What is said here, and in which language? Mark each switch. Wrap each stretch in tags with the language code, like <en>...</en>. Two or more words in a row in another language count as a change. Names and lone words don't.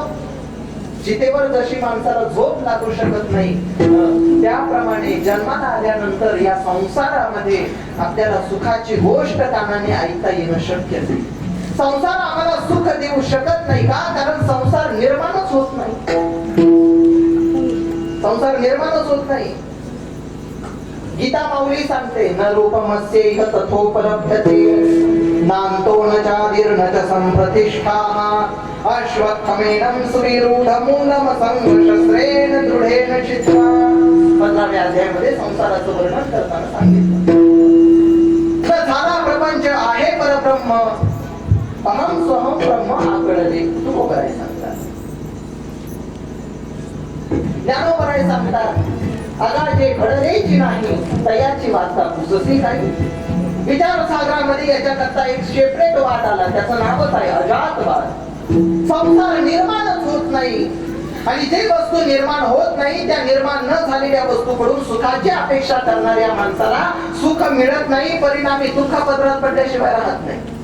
<mr>चितेवर जशी माणसाला झोप लागू शकत नाही, त्याप्रमाणे जन्माला आल्यानंतर या संसारामध्ये आपल्याला सुखाची गोष्ट कानाने ऐकता येणं शक्य नाही. संसार आम्हाला सुख देऊ शकत नाही का? कारण संसार निर्माणच होत नाही. संसार निर्माणच होत नाही. गीता माऊली सांगते,</mr> <sa>न रूपमस्यैह तथोपलभ्यते नान्तो न चादिर्न च संप्रतिष्ठाः अश्वत्थमेनं सुविरूढमूलमसंशस्त्रेण दृढेन चित्वा.</sa> <mr>15व्या अध्यायामध्ये संसाराचं वर्णन करताना सांगितलं. झाला प्रपंच आहे परब्रह्म, अहम स्वहम ब्रह्म आकळले. तुकोबराय सांगतात. ज्ञानोबराय सांगतात, अगा जे घडलेची नाही तयाची वार्ता पुसती काही. विचार सागरामध्ये याच्याकरता एक सेपरेट वाट आला, त्याचं नावच आहे अजातवाद. संसार निर्माणच होत नाही आणि जे वस्तू निर्माण होत नाही त्या निर्माण न झालेल्या वस्तूकडून सुखाची अपेक्षा करणाऱ्या माणसाला सुख मिळत नाही, परिणामी दुःख पदरात पडल्याशिवाय राहत नाही.</mr>